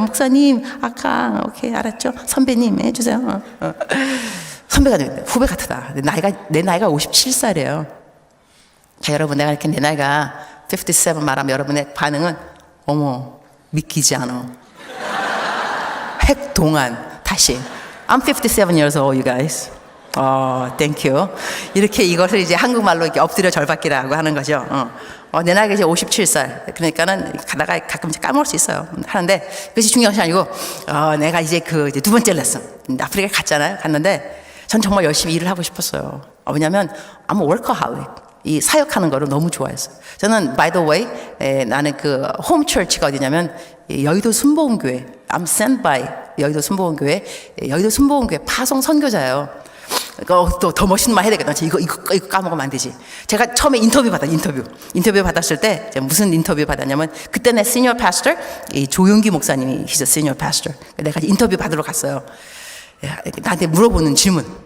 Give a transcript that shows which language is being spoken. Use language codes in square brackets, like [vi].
[ko] 목사님 아까 오케이 알았죠? 선배님 해주세요. 선배가 후배 같다. 내 나이가 57살이에요. 자, 여러분 내가 이렇게 내 나이가 57 말하면 여러분의 반응은 어머 믿기지 않아. 핵동안 다시 [en] I'm 57 years old, you guys. thank you. [ko] 이렇게 이것을 이제 한국말로 이렇게 엎드려 절받기라고 하는 거죠. 내 나이가 이제 57살. 그러니까는 가다가 가끔 까먹을 수 있어요. 하는데 그것이 중요한 것이 아니고, 내가 이제 이제 두 번째 레슨. 아프리카에 갔잖아요. 갔는데 전 정말 열심히 일을 하고 싶었어요. 왜냐면 [en] I'm a workaholic. [ko] 이 사역하는 거를 너무 좋아했어요. 저는 [en] by the way [ko] 나는 그 홈 처치가 어디냐면 여의도 순복음교회. [en] I'm sent by 여의도 순복음교회. [ko] 여의도 순복음교회 파송 선교자예요. 또 더 멋있는 말 해야 되겠다. 이거 까먹으면 안 되지. 제가 처음에 인터뷰 받았을 때 무슨 인터뷰 받았냐면 그때 내 시니어 파스터 조용기 목사님이 [en] he's a senior pastor. [ko] 내가 인터뷰 받으러 갔어요. 나한테 물어보는 질문.